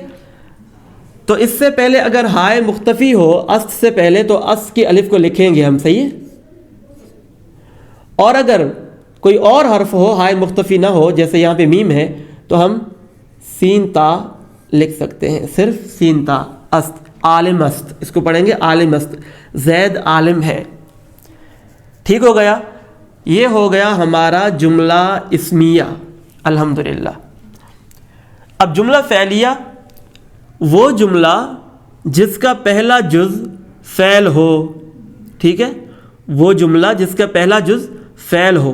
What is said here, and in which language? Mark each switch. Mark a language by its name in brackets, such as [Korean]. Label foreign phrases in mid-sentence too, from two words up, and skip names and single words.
[Urdu] تو اس سے پہلے اگر ہائے مختفی ہو است سے پہلے تو است کی الف کو لکھیں گے ہم، صحیح ہے۔ اور اگر کوئی اور حرف ہو ہائے مختفی نہ ہو، جیسے یہاں پہ میم ہے، تو ہم سین تا لکھ سکتے ہیں، صرف سین تا، است، [Persian] عالم است، [Urdu] اس کو پڑھیں گے [Persian] عالم است، [Urdu] زید عالم ہے۔ ٹھیک ہو گیا، یہ ہو گیا ہمارا جملہ اسمیہ، الحمدللہ۔ اب جملہ فعلیہ، وہ جملہ جس کا پہلا جز فعل ہو، ٹھیک ہے، وہ جملہ جس کا پہلا جز فعل ہو۔